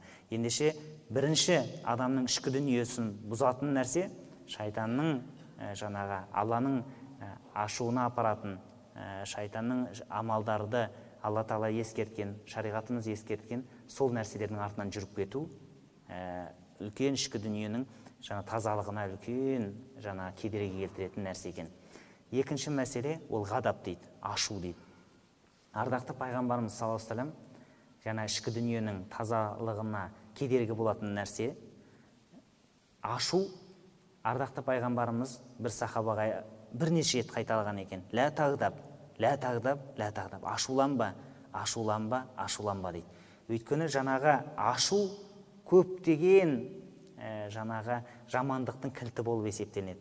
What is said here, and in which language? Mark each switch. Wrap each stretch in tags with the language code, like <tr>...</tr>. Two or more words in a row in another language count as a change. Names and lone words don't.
<kk>Ендеше бірінші адамның ішкі дүниесін бұзатын нәрсе шайтанның жаңағы Алланың ашуына апаратын, шайтанның амалдарды Алла Тағала ескерткен, шариғатымыз ескерткен сол нәрселердің артынан жүріп кету үлкен ішкі дүниенің тазалығына үлкен кедергі келтіретін нәрсе екен. Екінші мәселе ол ғадап дейді, ашу дейді. Ардақты пайғамбарымыз</kk> <ar>صلى الله عليه وسلم</ar> <kk>ішкі дүниенің тазалығына кедергі болатын нәрсе ашу. Ардақты пайғамбарымыз бір сахабаға бірнеше рет қайталаған екен.</kk> <ar>لا تغضب، لا تغضب، لا تغضب.</ar> <kk>Ашуланба, ашуланба, ашуланба дейді. Өйткені жаңағы ашу көптеген жаңағы жамандықтың кілті болып есептенеді.</kk>